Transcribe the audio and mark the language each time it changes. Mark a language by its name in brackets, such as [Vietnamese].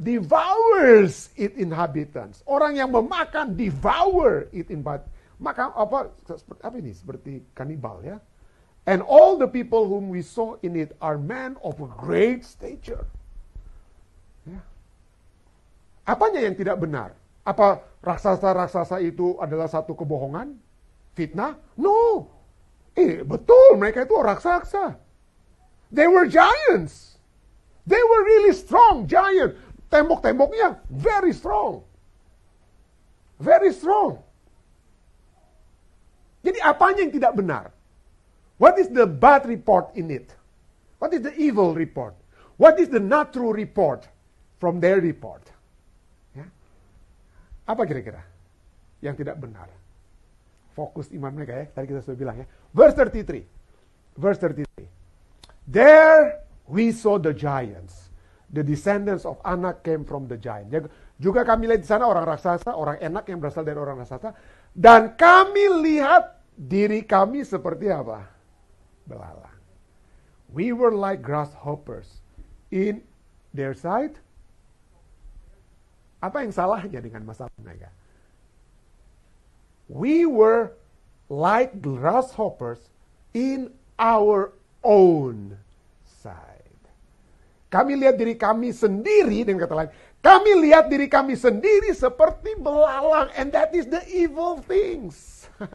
[English] Devours its inhabitants. [Indonesian] Orang yang memakan, [English] devour its inhabitants. [Indonesian] Maka apa ini? Seperti kanibal ya. [English] And all the people whom we saw in it are men of a great stature. [Indonesian] Ya. Apanya yang tidak benar? Apa raksasa-raksasa itu adalah satu kebohongan? Fitnah? No. Betul, mereka itu raksasa. [English] They were giants. They were really strong, giant. [Indonesian] Tembok-temboknya [English] very strong. Very strong. [Indonesian] Jadi apanya yang tidak benar? [English] What is the bad report in it? What is the evil report? What is the not true report from their report? [Indonesian] Apa kira-kira yang tidak benar? Fokus iman mereka ya. Tadi kita sudah bilang ya. [English] Verse 33. Verse 33. There we saw the giants. The descendants of Anak came from the giant. [Indonesian] Juga kami lihat di sana orang raksasa, orang enak yang berasal dari orang raksasa. Dan kami lihat diri kami seperti apa? Belalang. [English] We were like grasshoppers in their sight. [Indonesian] Apa yang salahnya dengan masalah mereka? [English] We were like grasshoppers in our own sight. [Indonesian] Kami lihat diri kami sendiri, dengan kata lain, kami lihat diri kami sendiri seperti belalang, [English] and that is the evil things.